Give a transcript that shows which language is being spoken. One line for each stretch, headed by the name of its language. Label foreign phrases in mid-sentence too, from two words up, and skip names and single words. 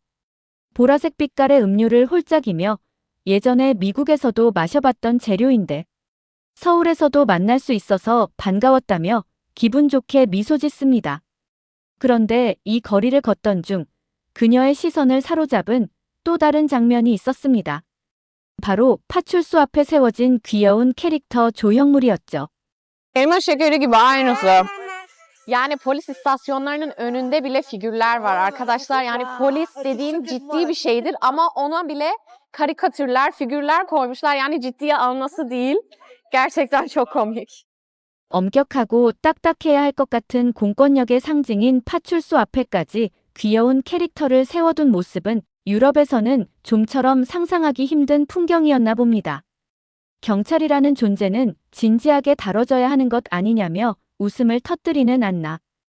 Korean: 보라색 빛깔의 음료를 홀짝이며 예전에 미국에서도 마셔봤던 재료인데 서울에서도 만날 수 있어서 반가웠다며 기분 좋게 미소 짓습니다. 그런데 이 거리를 걷던 중 그녀의 시선을 사로잡은 또 다른 장면이 있었습니다. 바로 파출소 앞에 세워진 귀여운 캐릭터 조형물이었죠.
Turkish: Elma şekeri gibi aynısı. Yani polis istasyonlarının önünde bile figürler var arkadaşlar. Yani polis dediğin ciddi bir şeydir ama ona bile karikatürler, figürler koymuşlar. Yani ciddiye alması değil. Gerçekten çok komik.
Korean: 엄격하고 딱딱해야 할 것 같은 공권력의 상징인 파출소 앞에까지 귀여운 캐릭터를 세워둔 모습은 유럽에서는 좀처럼 상상하기 힘든 풍경이었나 봅니다. 경찰이라는 존재는 진지하게 다뤄져야 하는 것 아니냐며 웃음을 터뜨리는 안나.